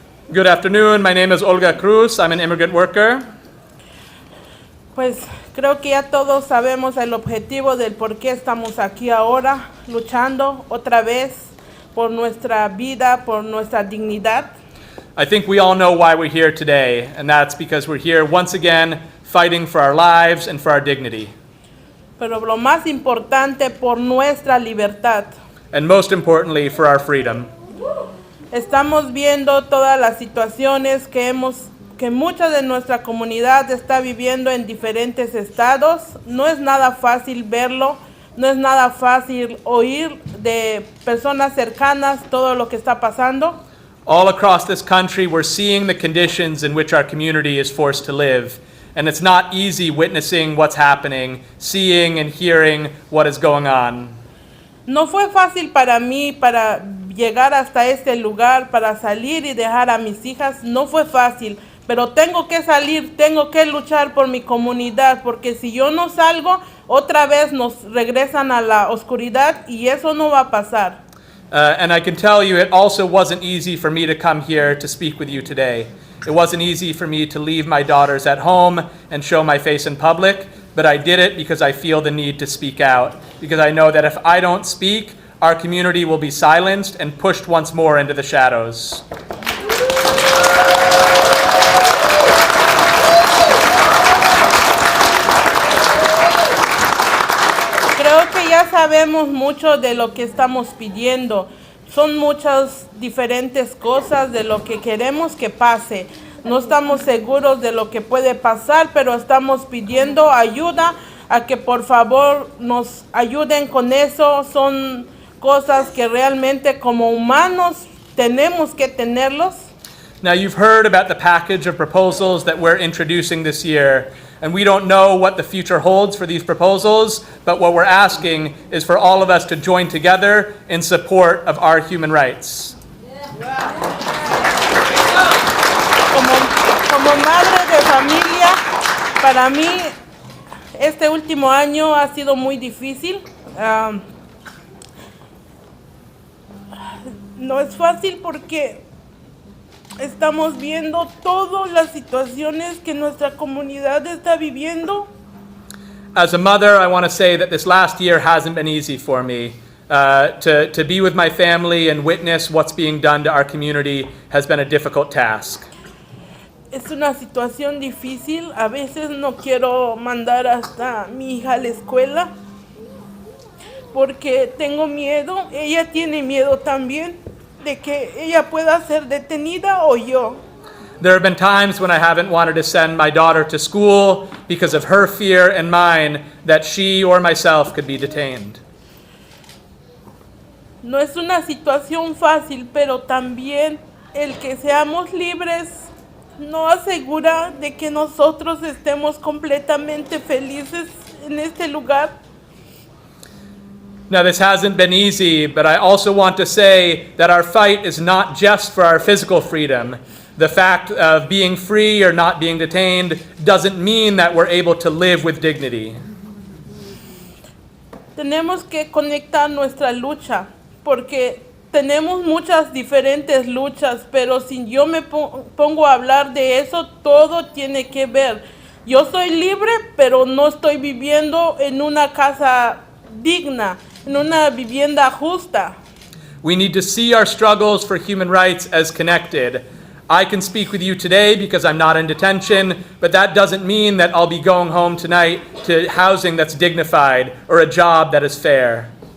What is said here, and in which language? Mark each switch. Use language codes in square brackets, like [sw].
[en] Good afternoon. My name is Olga Cruz. I'm an immigrant worker. [es] Pues creo que ya todos sabemos el objetivo del por qué estamos aquí ahora, luchando otra vez por nuestra vida, por nuestra dignidad. [en] I think we all know why we're here today, and that's because we're here once again fighting for our lives and for our dignity. [es] Pero lo más importante, por nuestra libertad. [en] And most importantly, for our freedom. [es] Estamos viendo todas las situaciones que mucha de nuestra comunidad está viviendo en diferentes estados. No es nada fácil verlo, no es nada fácil oír de personas cercanas todo lo que está pasando. [en] All across this country, we're seeing the conditions in which our community is forced to live. And it's not easy witnessing what's happening, seeing and hearing what is going on. [es] No fue fácil para mí, para llegar hasta este lugar, para salir y dejar a mis hijas. No fue fácil, pero tengo que salir, tengo que luchar por mi comunidad, porque si yo no salgo, otra vez nos regresan a la oscuridad y eso no va a pasar. [en] And I can tell you, it also wasn't easy for me to come here to speak with you today. It wasn't easy for me to leave my daughters at home and show my face in public, but I did it because I feel the need to speak out. Because I know that if I don't speak, our community will be silenced and pushed once more into the shadows. [es] Creo que ya sabemos mucho de lo que estamos pidiendo. Son muchas diferentes cosas de lo que queremos que pase. No estamos seguros de lo que puede pasar, pero estamos pidiendo ayuda a que por favor nos ayuden con eso. Son cosas que realmente como humanos tenemos que tenerlos. [en] Now, you've heard about the package of proposals that we're introducing this year, and we don't know what the future holds for these proposals, but what we're asking is for all of us to join together in support of our human rights. [es] Como madre de familia, para mí este último año ha sido muy difícil. No es fácil porque estamos viendo todas las situaciones que nuestra comunidad está viviendo. [en] As a mother, I want to say that this last year hasn't been easy for me. To be with my family and witness what's being done to our community has been a difficult task. [es] Es una situación difícil. A veces no quiero mandar hasta mi hija a la escuela porque tengo miedo. Ella tiene miedo también de que ella pueda ser detenida o yo. [en] There have been times when I haven't wanted to send my daughter to school because of her fear and mine that she or myself could be detained. [es] No es una situación fácil, pero también el que seamos libres no asegura de que nosotros estemos completamente felices en este lugar. [en] Now, this hasn't been easy, but I also want to say that our fight is not just for our physical freedom. The fact of being free or not being detained doesn't mean that we're able to live with dignity. [es] Tenemos que conectar nuestra lucha, porque tenemos muchas diferentes luchas, pero si yo me pongo a hablar de eso, todo tiene que ver. Yo soy libre, pero no estoy viviendo en una casa digna, en una vivienda justa. [en] We need to see our struggles for human rights as connected. I can speak with you today because I'm not in detention, but that doesn't mean that I'll be going home tonight to housing that's dignified or a job that is fair.